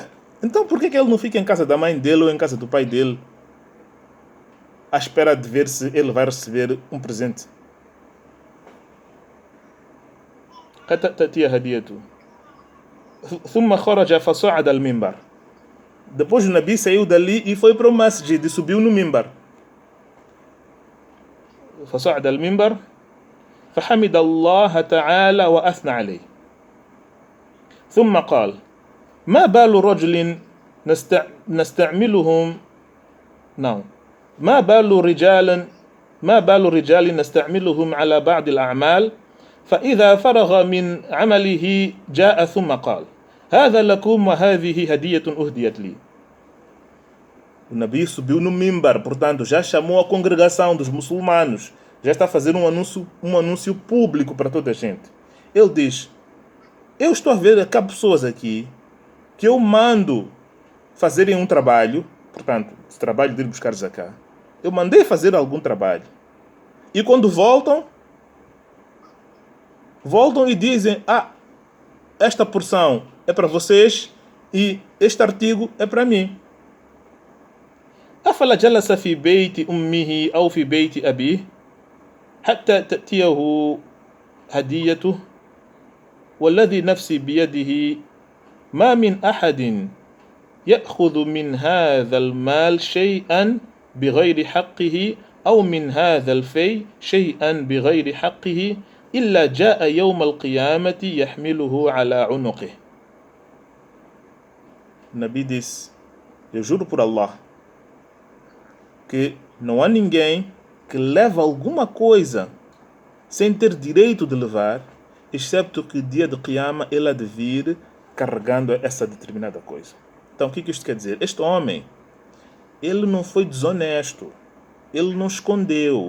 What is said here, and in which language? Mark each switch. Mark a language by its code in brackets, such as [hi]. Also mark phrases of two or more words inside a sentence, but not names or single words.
[pt] Então por que ele não fica em casa da mãe dele ou em casa do pai dele à espera de ver se ele vai receber um presente? Depois o Nabi saiu dali e foi para o masjid e subiu no mimbar. [ar] فصعد المنبر فحمد الله تعالى وأثنى عليه ثم قال ما بال رجل نستعملهم ما بال رجال نستعملهم على بعض الأعمال فإذا فرغ من عمله جاء ثم قال هذا لكم وهذه هدية أهديت لي. [pt] O Nabi subiu no mimbar, portanto já chamou a congregação dos muçulmanos, já está a fazer um anúncio público para toda a gente. Ele diz: eu estou a ver que há pessoas aqui que eu mando fazerem um trabalho, portanto, esse trabalho de ir buscar zakat, eu mandei fazer algum trabalho. E quando voltam e dizem, esta porção é para vocês e este artigo é para mim. [ar] أفلا جلس في بيت أمه أو في بيت أبيه حتى تأتيه هديته والذي نفسي بيده ما من أحد يأخذ من هذا المال شيئا بغير حقه أو من هذا الفي شيئا بغير حقه إلا جاء يوم القيامة يحمله على عنقه. [pt] Nabi disse, eu juro por Allah, que não há ninguém que leva alguma coisa sem ter direito de levar, excepto que dia de Qiyama ele há de vir carregando essa determinada coisa. Então o que isto quer dizer? Este homem, ele não foi desonesto, ele não escondeu.